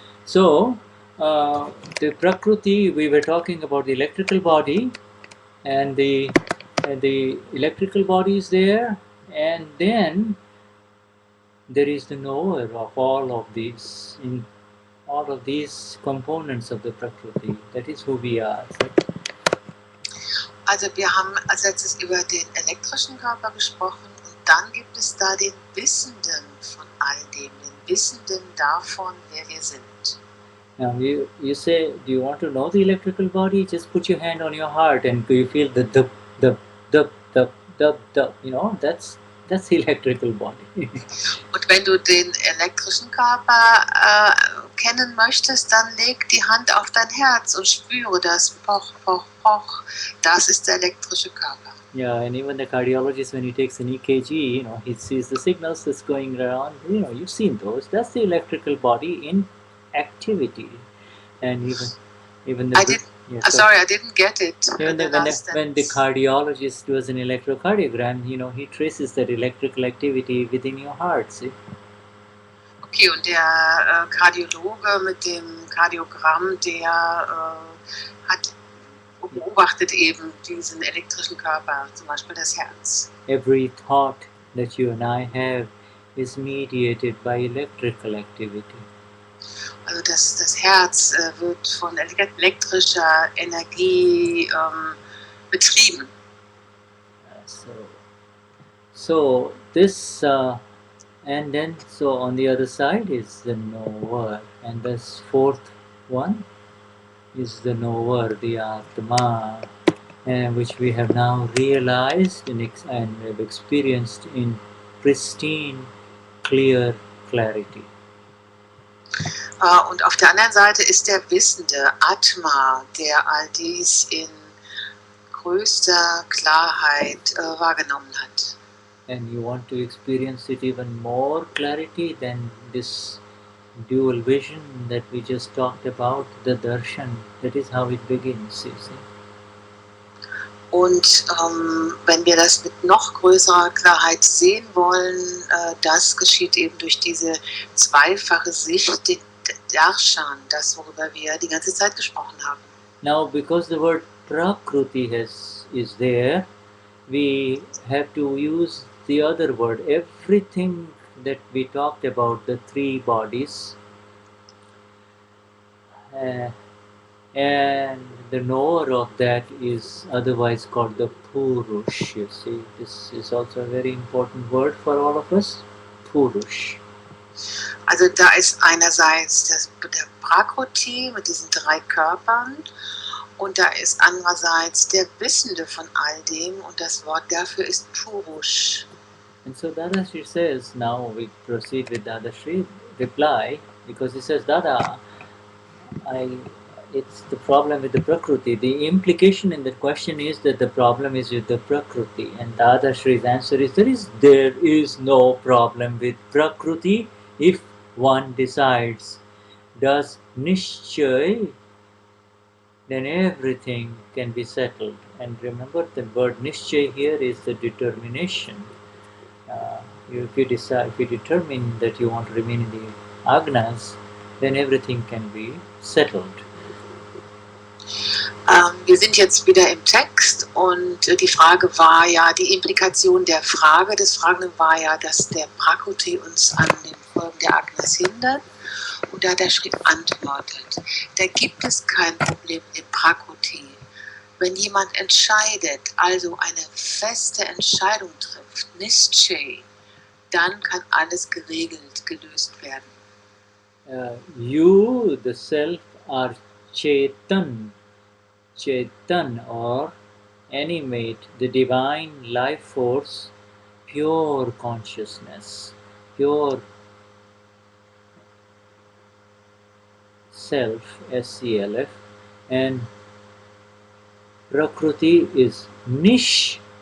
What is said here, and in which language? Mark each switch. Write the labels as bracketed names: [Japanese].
[English] So the Prakriti, we were talking about the electrical body, and the electrical body is there, and then there is the knower of all of these, in all of these components of the Prakriti. That is who we are. [German] Also wir haben als letztes über den elektrischen Körper gesprochen und dann gibt es da den Wissenden von all dem, den Wissenden davon, wer wir sind. [English] Now you say, do you want to know the electrical body? Just put your hand on your heart and you feel the dup, you know, that's the electrical body. [German] Und wenn du den elektrischen Körper kennen möchtest, dann leg die Hand auf dein Herz und spüre das Poch, Poch, Poch. Das ist der elektrische Körper. [English] Yeah, and even the cardiologist, when he takes an EKG, you know, he sees the signals that's going around. You know, you've seen those. That's the electrical body in activity. And even the I didn't get it. Even when the cardiologist does an electrocardiogram, you know, he traces that electrical activity within your heart. See? [German] Okay, und der Kardiologe mit dem Kardiogramm, der beobachtet eben diesen elektrischen Körper, zum Beispiel das Herz. [English] Every thought that you and I have is mediated by electrical activity. [German] Also das Herz wird von elektrischer Energie betrieben. [English] So this and then so on the other side is the knower, and this fourth one is the knower, the Atma, which we have now realized and have experienced in pristine, clear clarity. [German] Und auf der anderen Seite ist der Wissende, Atma, der all dies in größter Klarheit wahrgenommen hat. [English] And you want to experience it even more clarity than this dual vision that we just talked about, the darshan. That is how it begins, you see. [German] Und wenn wir das mit noch größerer Klarheit sehen wollen, das geschieht eben durch diese zweifache Sicht, den Darshan, das, worüber wir die ganze Zeit gesprochen haben. [English] Now, because the word Prakriti is there, we have to use the other word. Everything that we talked about, the three bodies, and the knower of that is otherwise called the Purush. You see, this is also a very important word for all of us, Purush. [German] Also da ist einerseits der Prakriti mit diesen drei Körpern und da ist andererseits der Wissende von all dem und das Wort dafür ist Purush. [English] And so Dadashri says, now we proceed with Dadashri reply, because he says, Dada, it's the problem with the Prakriti. The implication in the question is that the problem is with the Prakriti, and Dadashri's answer is there is no problem with Prakriti if one decides, does Nishchay, then everything can be settled. And remember, the word Nishchay here is the determination. If you determine that you want to remain in the Agnas, then everything can be settled. [German] Wir sind jetzt wieder im Text und die Frage war ja, die Implikation der Frage des Fragenden war ja, dass der Prakriti uns an den Folgen der Agnas hindert. Und da hat der Schritt antwortet, da gibt es kein Problem im Prakriti. Wenn jemand entscheidet, also eine feste Entscheidung trifft, Nishchay, dann kann alles geregelt, gelöst werden. [English] You, the self, are Chetan or animate, the divine life force, pure consciousness, pure self, SCLF, and Prakriti is Nish